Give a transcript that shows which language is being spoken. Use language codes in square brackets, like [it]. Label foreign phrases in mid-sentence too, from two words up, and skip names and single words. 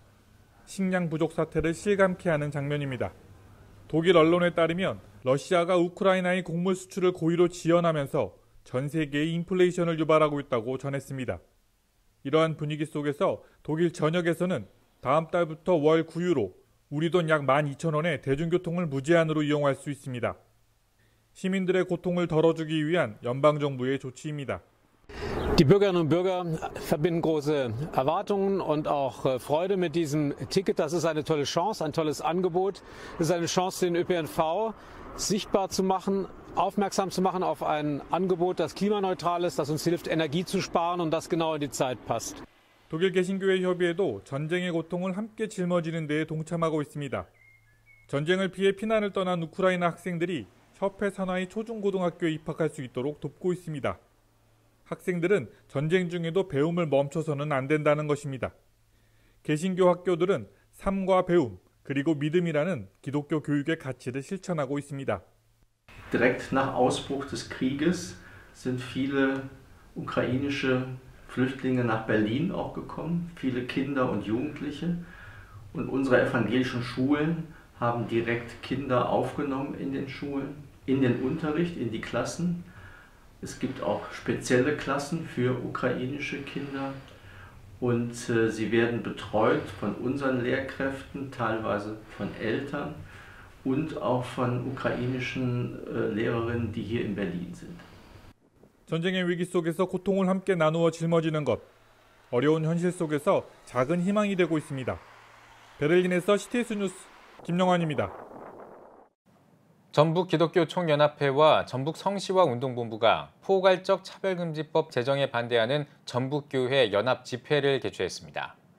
[ko] 식량 부족 사태를 실감케 하는 장면입니다. 독일 언론에 따르면 러시아가 우크라이나의 곡물 수출을 고의로 지연하면서 전 세계에 인플레이션을 유발하고 있다고 전했습니다. 이러한 분위기 속에서 독일 전역에서는 다음 달부터 월 9유로, 우리 돈 약 12,000원에 대중교통을 무제한으로 이용할 수 있습니다. 시민들의 고통을 덜어주기 위한 연방정부의 조치입니다. [de] Die Bürgerinnen und Bürger verbinden große Erwartungen und auch Freude mit diesem Ticket. Das ist eine tolle Chance, ein tolles Angebot. Es ist eine Chance, den ÖPNV sichtbar zu machen, aufmerksam zu machen auf ein Angebot, das klimaneutral ist, das uns hilft, Energie zu sparen und das genau in die Zeit passt. [ko] 독일 개신교회 협의회도 전쟁의 고통을 함께 짊어지는 데에 동참하고 있습니다. 전쟁을 피해 피난을 떠난 우크라이나 학생들이 협회 산하의 초중고등학교에 입학할 수 있도록 돕고 있습니다. 학생들은 전쟁 중에도 배움을 멈춰서는 안 된다는 것입니다. 개신교 학교들은 삶과 배움, 그리고 믿음이라는 기독교 교육의 가치를 실천하고 있습니다. [de] Direkt nach Ausbruch des Krieges sind viele ukrainische Flüchtlinge nach Berlin auch gekommen, viele Kinder und Jugendliche. Und unsere evangelischen Schulen haben direkt Kinder aufgenommen in den Schulen, in den Unterricht, in die Klassen. Es gibt auch spezielle Klassen für ukrainische Kinder und sie werden betreut von unseren Lehrkräften, teilweise von Eltern und auch von ukrainischen Lehrerinnen, die hier in Berlin sind. [ko] 전쟁의 위기 속에서 고통을 함께 나누어 짊어지는 것, 어려운 현실 속에서 작은 희망이 되고 있습니다. 베를린에서 CTS 뉴스 김영환입니다. 전북 기독교 총연합회와 전북 성시화 운동본부가 포괄적 차별금지법 제정에 반대하는 전북교회 연합 집회를 개최했습니다.